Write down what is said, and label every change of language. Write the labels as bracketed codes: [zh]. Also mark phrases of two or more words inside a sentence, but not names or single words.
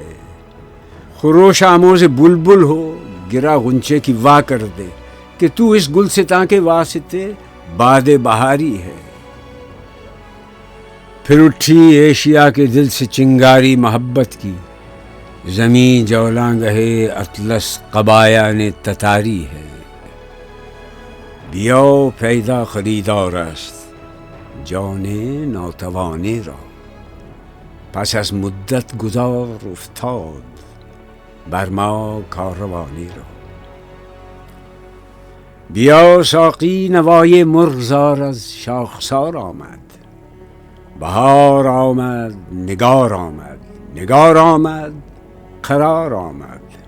[ur] خروش آموز بلبل ہو، گرا غنچے کی وا کر دے کہ تو اس گلستاں کے واسطے باد بہاری ہے۔ پھر اٹھی ایشیا کے دل سے چنگاری محبت کی، زمیں جولاں گہے اطلس قبایا نے تتاری ہے۔ [fa] بیاو پیدا خریدار است جان ناتوانے را، پس از مدت گذار افتاد بر ما کاروانی را۔ بیا ساقی نوای مرغزار از شاخسار آمد، بهار آمد نگار آمد، نگار آمد قرار آمد۔